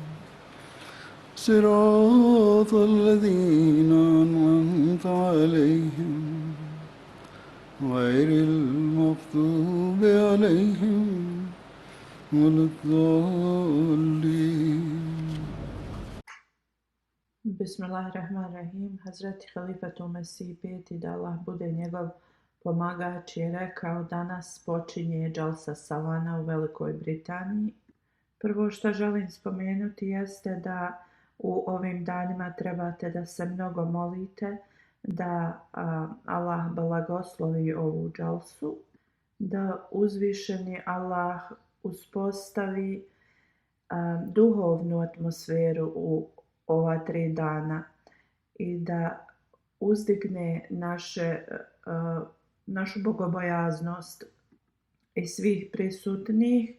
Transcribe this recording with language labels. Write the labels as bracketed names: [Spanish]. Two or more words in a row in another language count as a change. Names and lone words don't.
[Arabic] صراط الذين أنعمت عليهم غير المغضوب عليهم ولا الضالين. بسم الله الرحمن الرحيم. [Bosnian] Hazreti Halifatu Mesih peti, da Allah bude njegov pomagač, je rekao: danas počinje Džalsa Salana u Velikoj Britaniji. Prvo što želim spomenuti jeste da u ovim danima trebate da se mnogo molite, da Allah blagoslovi ovu Džalsu, da uzvišeni Allah uspostavi duhovnu atmosferu u ova 3 dana i da uzdigne našu bogobojaznost i svih prisutnih.